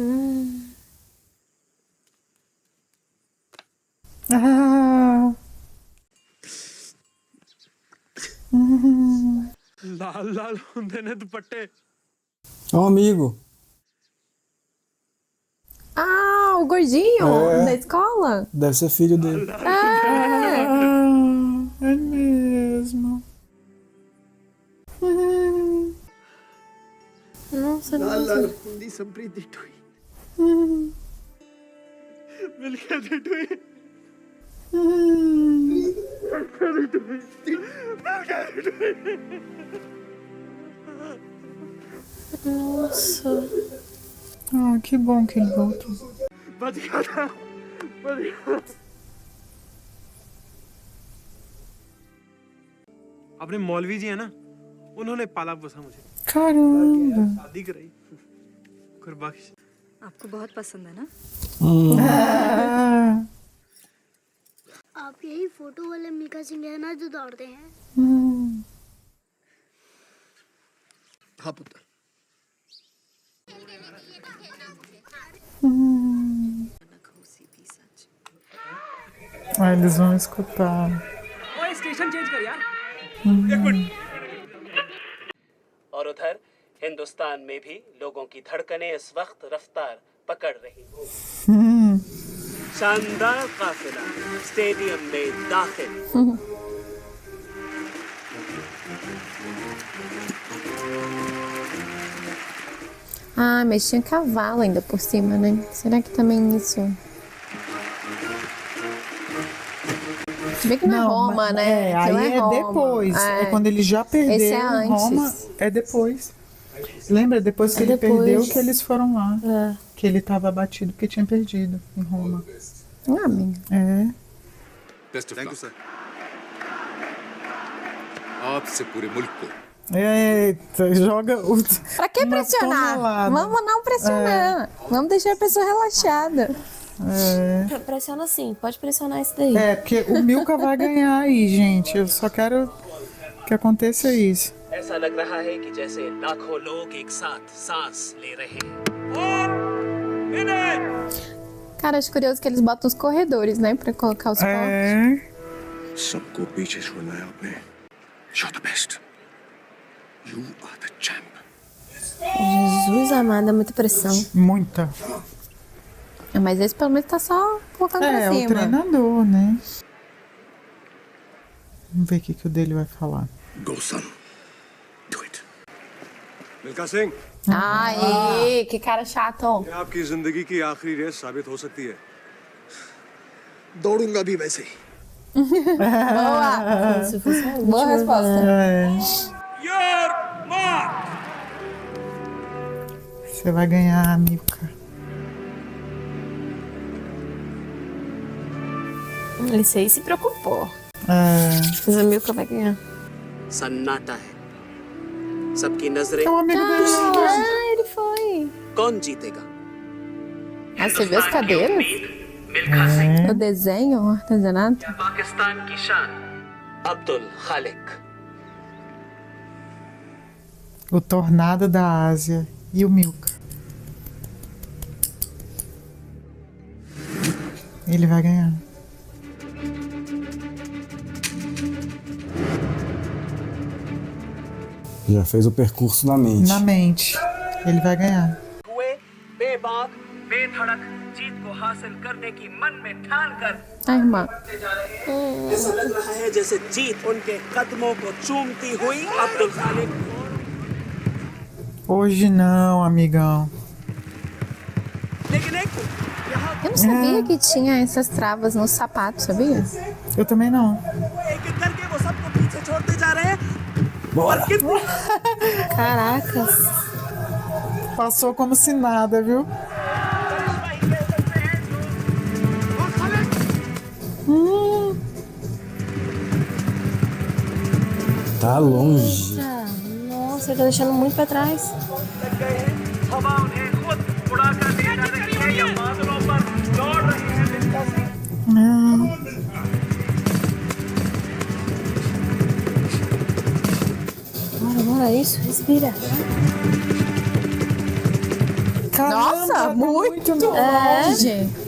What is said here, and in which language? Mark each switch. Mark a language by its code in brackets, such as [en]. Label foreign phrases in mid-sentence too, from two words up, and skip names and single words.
[pa] Ah! लाल लाल होंदे ने दुपट्टे [pt] É um amigo. Ah, o gordinho da escola? Deve ser filho dele. É mesmo. Nossa, [pa] लाल [pt] nossa. [pa] हुंदी संप्रीत दी टोई मिलके दे टोई [pt] Nossa. Ah, que bom que ele voltou. [hi] बच गया था बच गया अपने मौलवी जी है ना उन्होंने पाला पोसा मुझे [pt] Caramba. [hi] शादी कराई कुर्बाश आपको बहुत पसंद है ना? आप यही फोटो वाले मीका सिंह है ना जो दौड़ते हैं? [pa] हाँ पुत्र [pt] Ah, eles vão escutar. [hi] ओए स्टेशन चेंज कर यार और उधर हिंदुस्तान में भी लोगों की धड़कनें इस वक्त रफ्तार पकड़ रही हैं। शानदार काफिला स्टेडियम में दाखिल। [pt] Ah, mas tinha cavalo ainda por cima, né? Será que também isso... Se bem que não é Roma, mas- né? Aí Aquilo é Roma. depois. É quando ele já perdeu Esse é antes. Roma. É depois. Lembra? Depois que ele depois. perdeu que eles foram lá. É. Que ele estava abatido porque tinha perdido em Roma. Ah, amiga. É. [en] best thank you sir [hi] आपसे पूरे मुल्क को [pt] Eita, joga o. Pra que uma pressionar? tonelada. Vamos não pressionar. Vamos deixar a pessoa relaxada. Pressiona sim, pode pressionar isso daí. É, porque o Milka vai ganhar aí, gente. Eu só quero que aconteça isso. ऐसा लग रहा है कि जैसे लाखों लोग एक साथ सांस ले रहे हैं। Cara, acho curioso que eles botam os corredores, né? Pra colocar os corpos. É. [hi] सबको पीछे छोड़ना है आपने [en] You're the best. You are the champ. [pt] Jesus amado, é muita pressão. Muita. Mas esse pelo menos tá só colocando pra É, o cima. treinador, né? Vamos ver o que o dele vai falar. [en] Go, son. Do it. [hi] मिल्खा सिंह, [pt] Ai, que cara chato. [hi] ये आपकी जिंदगी की आखिरी रेस साबित हो सकती है। दौड़ूंगा भी वैसे ही। [pt] Boa. Se fosse a Boa última. resposta. [en] Your mark. [pt] Você vai ganhar, Milka. Esse aí se preocupou. É. Mas a Milka vai ganhar. [hi] सन्नाटा है सबकी नजरें [pt] É um amigo dele. Ah, ele foi. [hi] कौन जीतेगा [pt] Ah, você viu as cadeiras? O desenho, o artesanato. [hi] पाकिस्तान की शान अब्दुल खालिक [pt] O Tornado da Ásia e o Milka. Ele vai ganhar. Já fez o percurso na mente. Na mente. Ele vai ganhar. [hi] हुए बेबाक बेधड़क जीत को हासिल करने की मन में ठान कर [pt] Ai, irmã. [hi] ऐसा लग रहा है जैसे जीत उनके कदमों को चूमती हुई अब्दुल खालिक [pt] Hoje não, amigão. [hi] लेकिन एक [pt] Eu não sabia que tinha essas travas no sapato, sabia? Eu também não. [hi] एक एक करके वो सबको पीछे छोड़ते जा रहे हैं [pt] Bora! Caracas. Passou como se nada, viu? Tá longe. Nossa, ele tá deixando muito pra trás. [hi] हवा उन्हें खुद उड़ा कर ले जा रही है या बादलों पर दौड़ रही है मिल्खा सिंह [pt] Bora, bora, isso, respira. Nossa, muito longe.